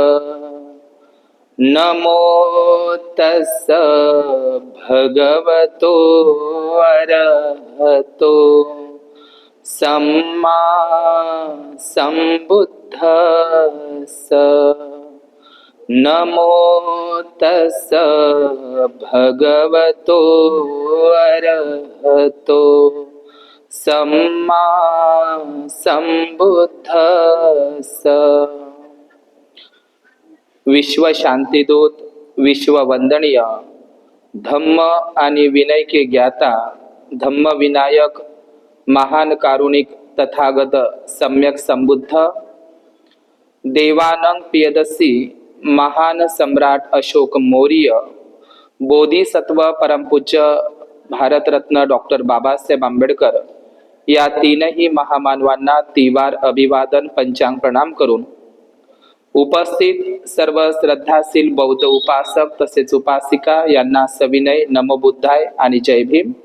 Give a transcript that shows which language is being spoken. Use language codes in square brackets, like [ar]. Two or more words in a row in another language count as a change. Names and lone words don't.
[pi] नमो तस् भगवतो अरहतो सम्मा सम्बुद्धस्स। नमो तस् भगवतो अरहतो सम्मा सम्बुद्धस्स। [mr] विश्व शांतिदूत, विश्व वंदनीय, धम्म आणि विनय के ज्ञाता, धम्म विनायक, महान कारुणिक तथागत सम्यक संबुद्ध, देवानंग पियदसी महान सम्राट अशोक मौर्य, बोधिसत्व परमपूज्य भारतरत्न डॉक्टर बाबासाहेब आंबेडकर या तीनही महामानवांना तिवार अभिवादन पंचांग प्रणाम करून उपस्थित सर्व श्रद्धाशील बौद्ध उपासक तसेच उपासिका यांना सविनय [pi] नमो बुद्धाय [mr] आणि जय भीम।